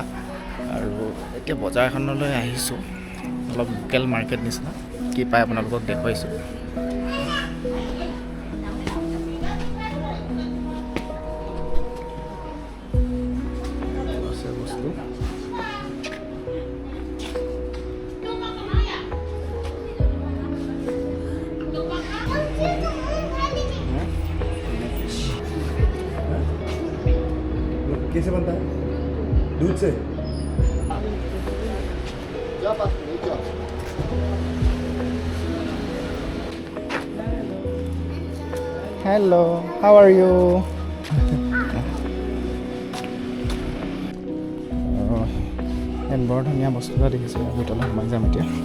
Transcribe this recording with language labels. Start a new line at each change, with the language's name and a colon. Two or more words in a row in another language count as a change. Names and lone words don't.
Assamese: আৰু এতিয়া বজাৰ এখনলৈ আহিছোঁ, অলপ
English: local market
Assamese: নিচিনা, কি পায় আপোনালোকক দেখুৱাইছোঁ। বস্তু
Hindi: कैसे बनता है? दूध से?
English: Hello, how are you?
Assamese: ইয়াত বৰ ধুনীয়া বস্তু এটা দেখিছোঁ, ভিতৰলৈ সোমাই যাম এতিয়া।